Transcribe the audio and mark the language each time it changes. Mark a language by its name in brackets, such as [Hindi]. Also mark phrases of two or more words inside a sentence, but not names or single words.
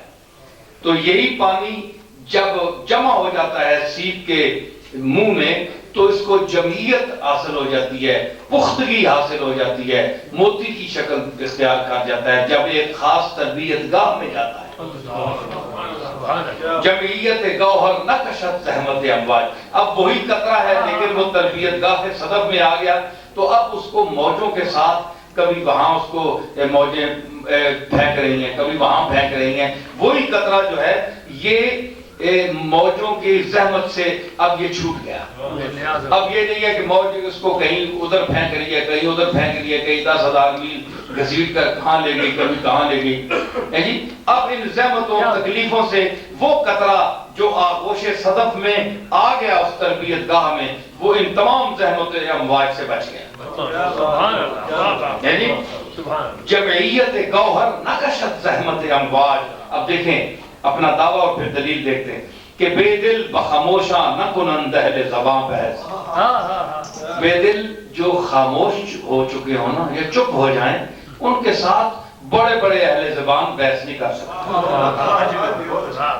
[Urdu] تو یہی پانی جب جمع ہو جاتا ہے سیپ کے منہ میں تو اس کو جمعیت حاصل ہو جاتی ہے, پختگی حاصل ہو جاتی ہے, موتی کی شکل اختیار کر جاتا ہے جب ایک خاص تربیت گاہ میں جاتا ہے. [Persian] جمعیت گوہر نقشت زحمت امواج. [Urdu] اب وہی قطرہ ہے لیکن وہ تربیت گاہ صدف میں آ گیا تو اب اس کو موجوں کے ساتھ کبھی وہاں اس کو موجیں پھینک رہی ہیں, کبھی وہاں پھینک رہی ہیں. وہی قطرہ جو ہے یہ موجوں کی زحمت سے اب یہ چھوٹ گیا. اب یہ نہیں ہے کہ موج اس کو کہیں ادھر پھینک رہی ہے, کہیں ادھر پھینک رہی ہے, کہیں 10,000 میل گھسیٹ کر کہاں لے گئی, کبھی کہاں لے گئی. جی اب ان زحمتوں تکلیفوں سے وہ قطرہ جو آغوش صدف میں آ گیا اس تربیت گاہ میں, وہ ان تمام زحمتوں امواج سے بچ گیا. [Persian] یعنی جمعیت گوہر نقشت زحمت امواج. [Urdu] اب دیکھیں اپنا دعویٰ اور پھر دلیل دیکھتے ہیں کہ [Persian] بے دل بخاموشاں نہ کنند اہل زباں بحث. [Urdu] بے دل جو خاموش ہو چکے ہوں نا یا چپ ہو جائیں, ان کے ساتھ بڑے بڑے اہل زبان بحث نہیں کر سکتے.